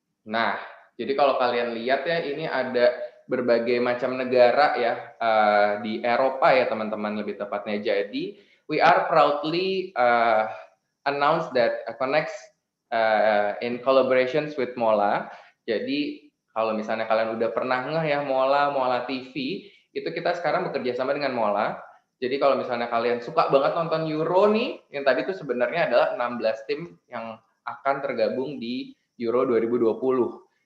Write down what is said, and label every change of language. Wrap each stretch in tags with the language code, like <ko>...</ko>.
<id>Nah, jadi kalau kalian lihat ya, ini ada berbagai macam negara ya di Eropa ya teman-teman lebih tepatnya. Jadi</id> <en>we are proudly announce that Connect in collaborations with Mola.</en> <id>Jadi kalau misalnya kalian udah pernah ngeh ya Mola TV, itu kita sekarang bekerja sama dengan Mola. Jadi kalau misalnya kalian suka banget nonton Euro nih, yang tadi itu sebenarnya adalah 16 tim yang akan tergabung di Euro 2020.</id>